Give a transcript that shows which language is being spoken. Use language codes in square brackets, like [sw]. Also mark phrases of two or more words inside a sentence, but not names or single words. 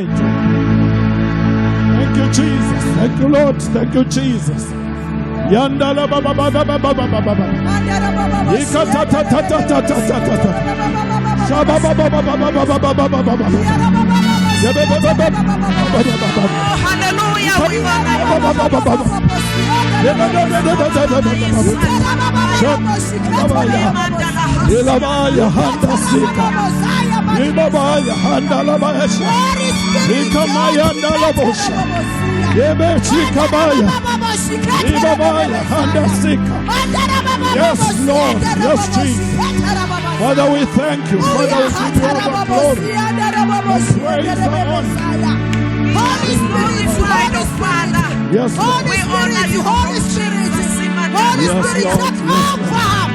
[en] Thank you, Jesus. Thank you, Lord. Thank you, Jesus. Yandala baba baba baba baba baba. Ikata ta ta ta ta ta ta ta. Shaba baba baba baba baba baba baba. Hallelujah. Ibabaya handala baesha. Ikamayanda labosha. Yebe chikabaya. Ibabaya handasika. Yes, Lord. Yes, Jesus. Father, we thank you. Father, we give you all the glory. Praise the honor. Holy Spirit, Father. Yes, Lord. We honor you, Holy Spirit. Holy Spirit, take over.